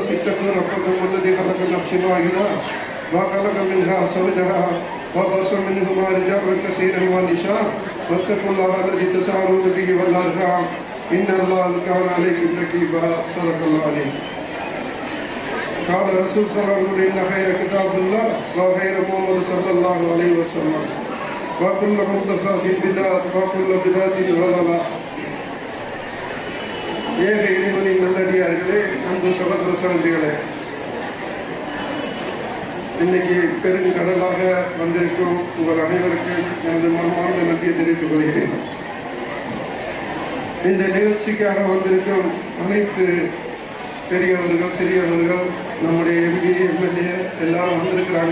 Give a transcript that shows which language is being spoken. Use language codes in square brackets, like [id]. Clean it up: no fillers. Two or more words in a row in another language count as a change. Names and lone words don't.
[ar] اتقوا ربكم الذي خلق نفسا واحدة وخلق منها زوجها وبث منهما رجالا كثيرا ونساء واتقوا الله الذي تساءلون به والأرحام إن الله كان عليكم رقيبا صدق الله العظيم قال رسول صلى الله عليه وسلم إن خير كتاب الله وخير محمد صلى الله عليه وسلم وكل محدثات بدعة وكل بدعة ضلالة. [ta] ஏக இறைவனின் நல்லடியார்களே, அன்பு சகோதர சகோதரிகளே, இன்னைக்கு பெருங்கடலாக வந்திருக்கும் உங்கள் அனைவருக்கும் எனது மனமார்ந்த நன்றியை தெரிவித்துக் கொள்கிறேன். இந்த நிகழ்ச்சிக்காக வந்திருக்கும் அனைத்து பெரியவர்கள் சிறியவர்கள் நம்முடைய எம்பி எம்எல்ஏ எல்லாரும் வந்திருக்கிறாங்க.